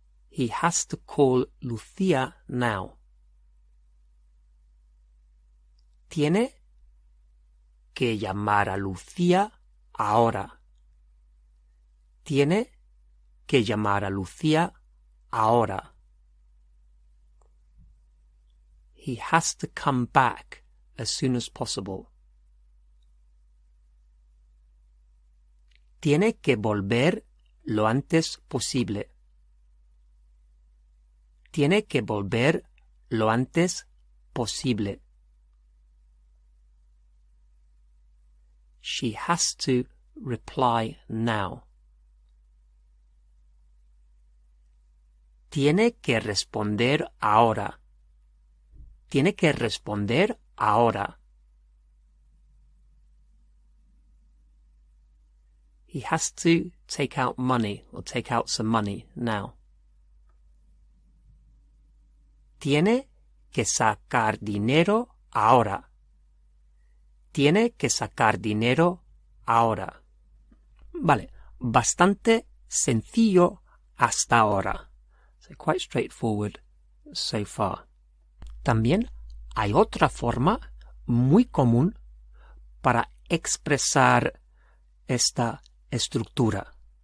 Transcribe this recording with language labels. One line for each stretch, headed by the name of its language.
English: He has to call Lucía now.
Spanish: Tiene que llamar a Lucía ahora. Tiene que llamar a Lucía ahora.
English: He has to come back as soon as possible.
Spanish: Tiene que volver lo antes posible. Tiene que volver lo antes posible.
English: She has to reply now.
Spanish: Tiene que responder ahora. Tiene que responder ahora.
English: He has to take out money or take out some money now.
Spanish: Tiene que sacar dinero ahora. Tiene que sacar dinero ahora. Vale, bastante sencillo hasta ahora.
English: So quite straightforward so far.
Spanish: También hay otra forma muy común para expresar esta estructura.